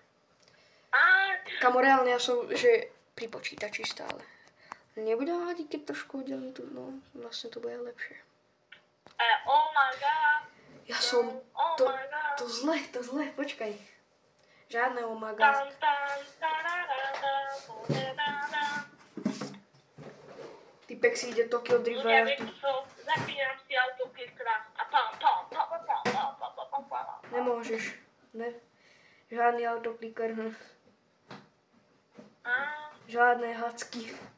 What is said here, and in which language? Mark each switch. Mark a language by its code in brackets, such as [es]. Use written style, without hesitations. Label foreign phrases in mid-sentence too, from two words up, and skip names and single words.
[sk] Kamo, reálne ja som, že pri počítači stále. Nebudem hľadiť, keď trošku oddelím tu, no vlastne to bude lepšie. [en] Oh my god. [sk] Ja som, [en] Oh my god. [sk] to zle, počkaj. Žiadne [en] oh my Tan, god. tan, tararara, tararara. [sk] Typek si ide Tokyo Drift a Ľudia, ja tu. viete čo? Zapínam si autoklikra a pam, pam, pam, pam, pam, pam, pam, pam, pam, pam. Nemôžeš. Ne. Žiadny autokliker. Žiadne hacky.